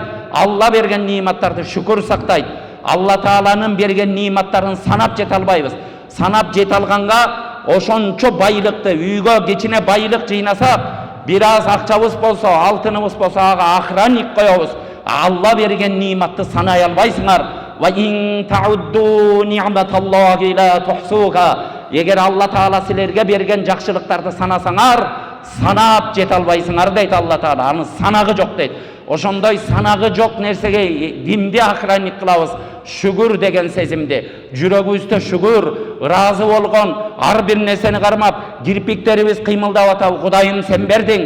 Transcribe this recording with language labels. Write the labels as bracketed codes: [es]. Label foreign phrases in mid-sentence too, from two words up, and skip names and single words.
[ky] Алла берген ниматтарды шүкүр сактайт. Алла Тааланын берген ниматтарын санап жете албайбыз. Санап жете алганга ошончо байлыкты, үйгө кичине байлык жыйнасак, бир аз акчабыз болсо, алтыныбыз болсо, ага охранник коебуз. Алла берген ниматты санай албайсыңар. [ar] وإن تعدوا نعمة الله لا تحصوها. [ky] Эгер Алла Таала силерге берген жакшылыктарды санасаңар, санап жете албайсыңар дейт Алла Таала. Анын санагы жок дейт. Ошондой санагы жок нерсеге кимди охранник кылабыз? Шүгүр деген сезимди. Жүрөгүбүздө шүгүр, ыраазы болгон, ар бир нерсени кармап, кирпиктерибиз кыймылдап атабы, Кудайым сен бердиң.